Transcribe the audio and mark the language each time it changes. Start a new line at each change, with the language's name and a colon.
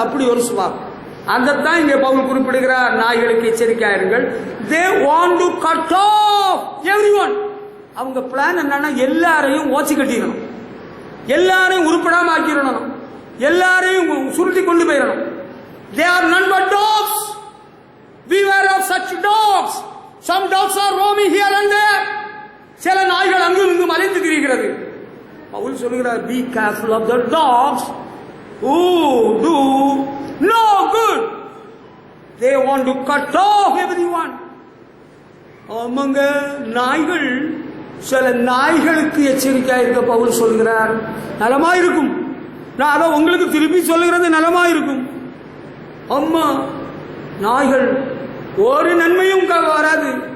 Tamil: அப்படி ஒரு சுபாவம். அதைத்தான் இங்கே பவுல் குறிப்பிடுகிறார். நாய்களுக்கு எச்சரிக்கையாயிருங்கள்.
English: They want to cut off everyone.
Tamil: அவங்க பிளான் என்னன்னா, எல்லாரையும் ஓச்சி கட்டிடணும், எல்லாரையும் உருப்படாம ஆக்கிடணும், எல்லாரையும் சுருட்டி கொண்டு போயிடணும்.
English: They are none but dogs. Beware of such dogs. Some dogs are roaming here and there.
Tamil: சில நாய்கள் அங்கும் இங்கும் அலைந்து திரிகிறது. பவுல் சொல்கிறார்,
English: be careful of the dogs who do no good. They want to cut off everyone.
Tamil: ஆமாங்க, நாய்கள், சில நாய்களுக்கு எச்சரிக்கையா இருக்க பவுல் சொல்கிறார். நலமா இருக்கும். நான் அதை உங்களுக்கு திருப்பி சொல்லுகிறது, நலமா இருக்கும். அம்மா, நாய்கள் ஒரு நன்மையும் வராது.